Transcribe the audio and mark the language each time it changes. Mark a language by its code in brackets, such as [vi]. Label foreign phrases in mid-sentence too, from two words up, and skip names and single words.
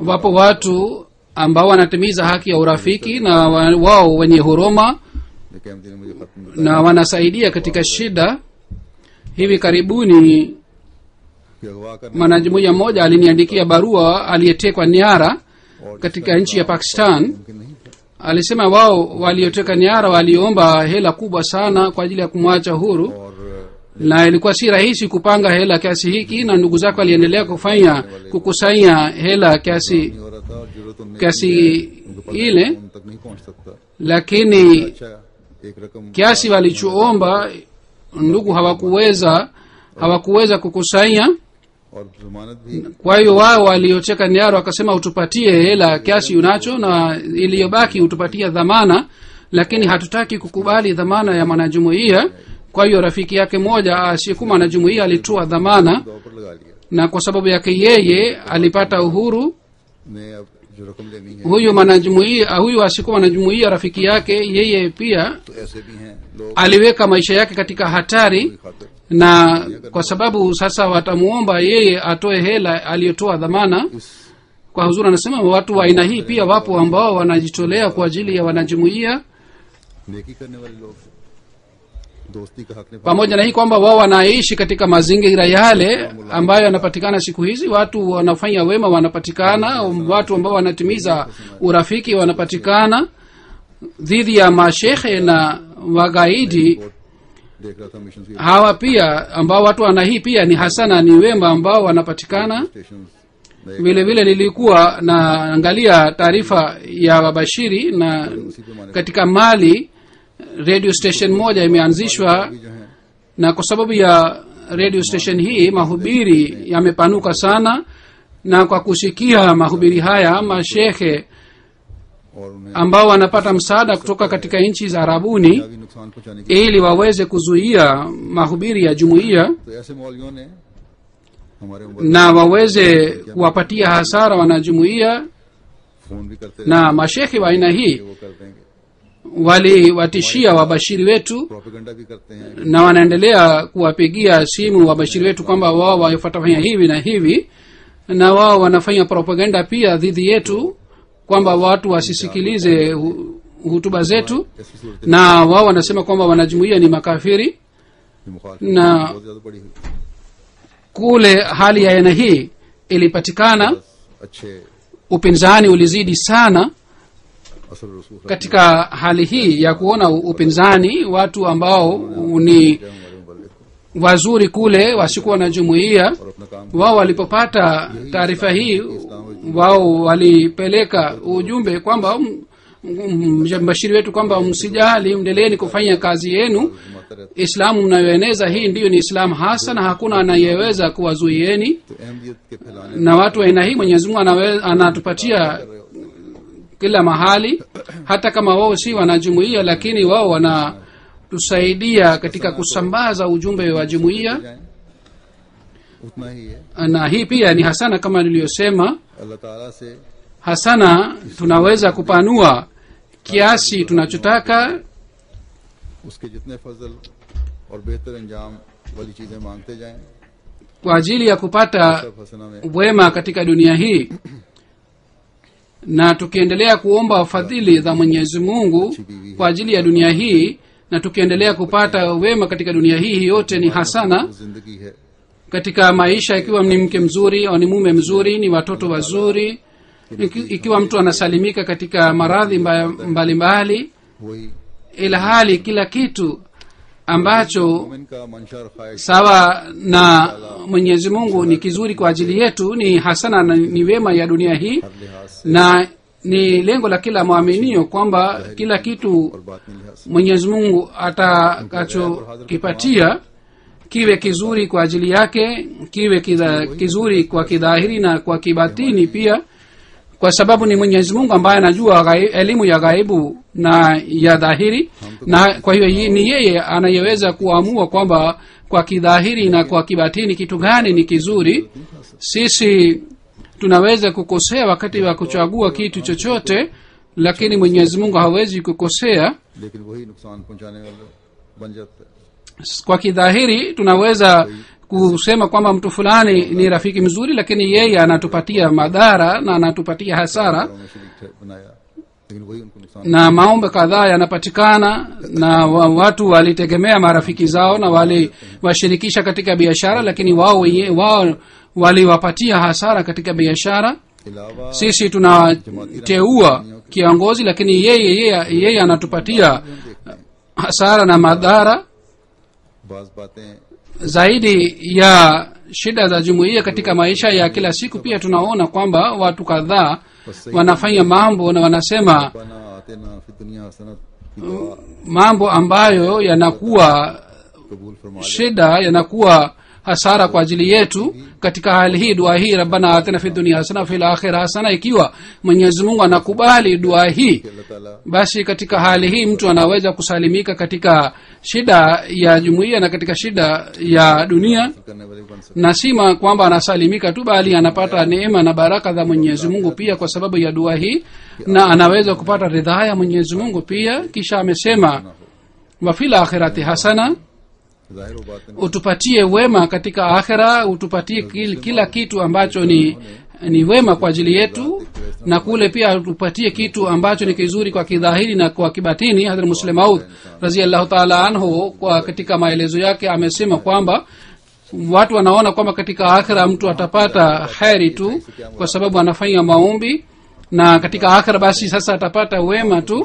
[sw] Wapo watu ambao wanatimiza haki ya urafiki na wao wenye huruma [ur] لیکن نے مجھے ختم [sw] na wanasaidia katika shida. Hivi karibuni [ur] کہ اغوا کرنے [sw] mwanajumuiya mmoja aliniandikia barua aliyetekwa nyara katika nchi ya Pakistan. [ur] ممکن نہیں تھا. [sw] Alisema wao walioteka nyara waliomba hela kubwa sana kwa ajili ya kumwacha huru, [ur] और [sw] na ilikuwa si rahisi kupanga hela kiasi hiki, na ndugu zake waliendelea kukusanya hela kiasi [ur] نہیں ہو رہا تھا اور ضرورت ان میں [sw] kiasi ile, [ur] ان تک نہیں پہنچ سکتا. [sw] lakini [ur] اچھا ایک رقم [sw] kiasi walichoomba ndugu hawakuweza kukusanya. [ur] اور ضمانت بھی [sw] Kwa hiyo wao walioteka nyara wakasema utupatie hela kiasi unacho na iliyobaki utupatie dhamana, lakini hatutaki kukubali dhamana ya mwanajumuiya. Kwa hiyo rafiki yake mmoja asiyekuwa mwanajumuiya alitoa dhamana, [ur] دو پر لگا لیا. [sw] na kwa sababu yake yeye alipata uhuru. [ur] نے اب جو رقم لینی ہے [sw] Huyu asiyekuwa mwanajumuiya rafiki yake yeye pia [ur] تو ایسے بھی ہیں لوگ [sw] aliweka maisha yake katika hatari, [ur] खातिर [sw] na kwa sababu sasa watamuomba yeye atoe hela aliyotoa dhamana. Kwa huzuri anasema watu wa aina hii pia wapo ambao wanajitolea kwa ajili ya wanajumuiya, [ur] نیکی کرنے والے لوگ دوستی کا حق نبھانے [sw] pamoja na hii kwamba wao wanaishi katika mazingira yale ambayo yanapatikana siku hizi. Watu wanafanya wema wanapatikana, watu ambao wanatimiza urafiki wanapatikana. Dhidi ya mashehe na wagaidi [ur] دیکھ رہا تھا مشن [sw] hawa pia ambao watu wana hii pia ni hasana, ni wema ambao wanapatikana. [ur] स्टेशन [sw] Vile vile nilikuwa naangalia taarifa ya Babashiri, na katika Mali [en] radio station [sw] moja imeanzishwa, [ur] جو ہے [sw] na kwa sababu ya [en] radio station [sw] hii mahubiri yamepanuka sana, na kwa kusikia mahubiri haya mashehe [ur] اور انہیں [sw] ambao wanapata msaada kutoka katika nchi za Arabuni [ur] بھی نقصان پہنچانے کی, [sw] ili waweze kuzuia mahubiri ya jumuiya [ur] تو ایسے مولویوں نے ہمارے [sw] na waweze kuwapatia hasara wanajumuiya. [ur] فون بھی کرتے [sw] Na mashekhi wa aina hii [ur] وہ کر دیں گے, [sw] waliwatishia wabashiri wetu [ur] پروپیگنڈا بھی کرتے ہیں [sw] na wanaendelea kuwapigia simu wabashiri wetu kwamba wao watafanya hivi na hivi, na wao wanafanya propaganda pia dhidi yetu kwamba watu wasisikilize hutuba zetu, [ur] ایسی صورت [sw] na wao wanasema kwamba wanajumuiya ni makafiri. [ur] کی مخالفت [sw] Na [ur] بہت زیادہ بڑی ہوئی. [sw] kule hali ya aina hii ilipatikana, [ur] अच्छे [sw] upinzani ulizidi sana. [ur] اثر رسوخ [sw] Katika hali hii ya kuona upinzani, watu ambao ni [ur] ہمارے مبلغ کو [sw] wazuri kule wasikuwa na jumuiya, [ur] اور اپنا کام [sw] wao walipopata taarifa hii, wao walipeleka ujumbe kwamba mbashiri wetu kwamba msijali, mndeleeni kufanya kazi yenu. [ur] گھماتا رہتا [sw] Islamu mnayoeneza hii ndiyo ni Islamu hasa, na hakuna anayeweza kuwazuieni. [ur] تو اہمیت کے پھیلانے [sw] Na watu wa aina hii Mwenyezi Mungu anatupatia kila mahali, hata kama wao si wanajumuiya, lakini wao wanatusaidia katika kusambaza ujumbe wa jumuiya. [ur] جائیں، اتنا ہی ہے. [sw] Na hii pia ni hasana, kama niliyosema, [ur] اللہ تعالیٰ سے [sw] hasana tunaweza kupanua kiasi tunachotaka [ur] اس کے جتنے فضل اور بہتر انجام والی چیزیں مانگتے جائیں, [sw] kwa ajili ya kupata [ur] سب حسنہ میں [sw] wema katika dunia hii, na tukiendelea kuomba fadhili za Mwenyezi Mungu kwa ajili ya dunia hii, na tukiendelea kupata wema katika dunia hii, yote ni hasana [ur] زندگی ہے. [sw] katika maisha. Ikiwa ni mke mzuri au ni mume mzuri, ni watoto wazuri, ikiwa mtu anasalimika katika maradhi mbalimbali, [ur] वही [sw] ila hali kila kitu ambacho [ur] مومن کا منشا اور خواہش [sw] sawa na Mwenyezi Mungu ni kizuri kwa ajili yetu, ni hasana na ni wema ya dunia hii, [ur] ہر لحاظ سے [sw] na ni lengo la kila mwaminio kwamba kila kitu [ur] اور باطنی لحاظ سے [sw] Mwenyezi Mungu atakachokipatia kiwe kizuri kwa ajili yake, kiwe kizuri kwa kidhahiri na kwa kibatini pia, kwa sababu ni Mwenyezi Mungu ambaye anajua elimu ya ghaibu na ya dhahiri, na kwa hiyo ni yeye anayeweza kuamua kwamba kwa kidhahiri na kwa kibatini kitu gani ni kizuri. Sisi tunaweza kukosea wakati wa kuchagua kitu chochote, lakini Mwenyezi Mungu hawezi kukosea. [ur] لیکن وہی نقصان پہنچانے والا بن جاتا ہے. [sw] Kwa kidhahiri tunaweza kusema kwamba mtu fulani ni rafiki mzuri, lakini yeye anatupatia madhara na anatupatia hasara, [ur] گھروں میں شریک بنایا، لیکن وہی ان کو نقصان [sw] na maombi kadhaa yanapatikana, na watu walitegemea marafiki zao na waliwashirikisha katika biashara, lakini wao waliwapatia hasara katika biashara. [ur] अलावा [sw] Sisi tunateua kiongozi, lakini yeye anatupatia hasara na madhara. [ur] بعض باتیں [sw] Zaidi ya shida za jumuiya katika maisha ya kila siku, pia tunaona kwamba watu kadhaa wanafanya mambo na wanasema [ur] بنا آتے نا پھر دنیا حسنات کی دعا [sw] mambo ambayo yanakuwa [ur] قبول فرما لے. [sw] shida, yanakuwa hasara kwa ajili yetu. Katika hali hii dua hii, [ar] ربنا آتنا في الدنيا حسنة في الآخرة حسنة, [sw] ikiwa Mwenyezi Mungu anakubali dua hii, [ur] اللہ تعالیٰ [sw] basi katika hali hii mtu anaweza kusalimika katika shida ya jumuiya na katika shida ya dunia, [ur] کرنے والے بن سکتے [sw] na sima kwamba anasalimika tu, bali anapata neema na baraka za Mwenyezi Mungu pia kwa sababu ya dua hii, na anaweza kupata ridhaa ya Mwenyezi Mungu pia. Kisha amesema [ar] وفي الآخرة حسنة, [ur] ظاہر ہو باتیں [sw] utupatie wema katika akhira, utupatie kila kitu ambacho ni wema kwa ajili yetu, na kule pia utupatie kitu ambacho ni kizuri kwa kidhahiri na kwa kibatini. Hadhrat Muslim Maud [ar] رضي الله تعالى عنه [sw] kwa katika maelezo yake amesema kwamba watu wanaona kwamba katika akhira mtu atapata khairi tu kwa sababu anafanya maombi, na katika akhira basi sasa atapata wema tu.